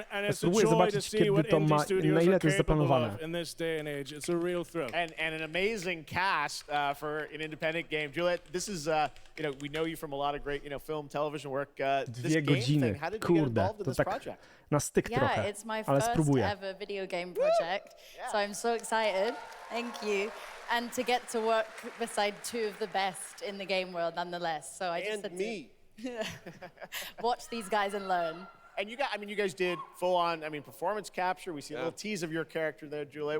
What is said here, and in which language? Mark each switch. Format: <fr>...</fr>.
<pl>Spróbuję zobaczyć, kiedy to ma, na ile to jest zaplanowane.</pl> <en>And an amazing cast for an independent game. Juliet, this is, we know you from a lot of great, film, television work.</en> <pl>2 godziny, kurde, to tak na styk trochę, ale spróbuję.</pl> <en>Ever video game project, so I'm so excited. Thank you. And to get to work beside two of the best in the game world nonetheless. So I just said to watch these guys and learn. And you guys did full on, performance capture. We see a little tease of your character there, Julia.</en>